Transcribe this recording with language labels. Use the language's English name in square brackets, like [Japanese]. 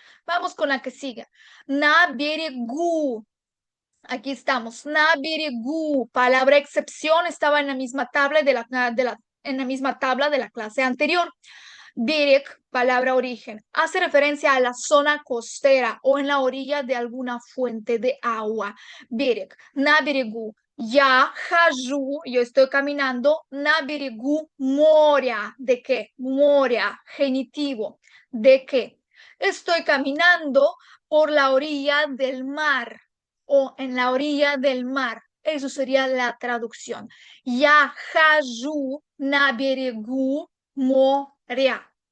[Spanish] Vamos con la que sigue. [Russian] На берегу. [Spanish] Aquí estamos. [Russian] На берегу. [Spanish] Palabra excepción estaba en la misma tabla en la misma tabla de la clase anterior. Берег, palabra origen, hace referencia a la zona costera o en la orilla de alguna fuente de agua. [Russian] Берег, на берегу. Я хожу, [Spanish] yo estoy caminando [Russian] на берегу моря. [Spanish] ¿De qué? Моря, genitivo. ¿De qué? Estoy caminando por la orilla del mar o en la orilla del mar. Eso sería la traducción. [Russian] Я хожу на берегу моря.